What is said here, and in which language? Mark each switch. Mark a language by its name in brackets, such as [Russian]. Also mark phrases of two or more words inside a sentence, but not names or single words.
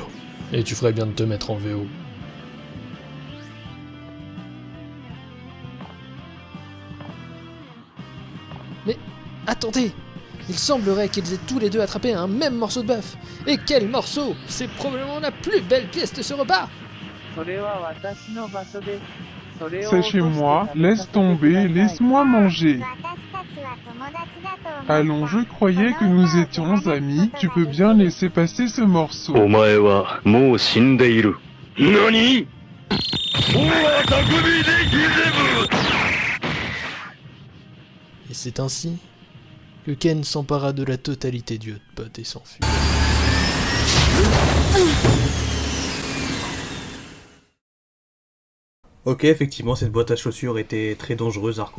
[French] Et tu ferais bien de te mettre en VO. Mais attendez! Il semblerait qu'ils aient tous les deux attrapé un même morceau de bœuf. Et quel morceau! C'est probablement la plus belle pièce de ce repas! [Japanese] それは私の場所で、それを [French] C'est [Japanese] 落として [French] chez moi, [Japanese] 食べさ [French] laisse [Japanese] せてくだ [French] tomber, [Japanese] さい。 [French] laisse-moi manger. [Japanese] 私たちは友達だと思った。 [French] Allons, je croyais que nous étions amis, tu peux bien laisser passer ce morceau. [Japanese] お前はもう死んでいる。何？大は匠でギゼブ。 [French] Et c'est ainsi que Ken s'empara de la totalité du hotpot et s'enfuit. Ok, effectivement, cette boîte à chaussures était très dangereuse, Arcos.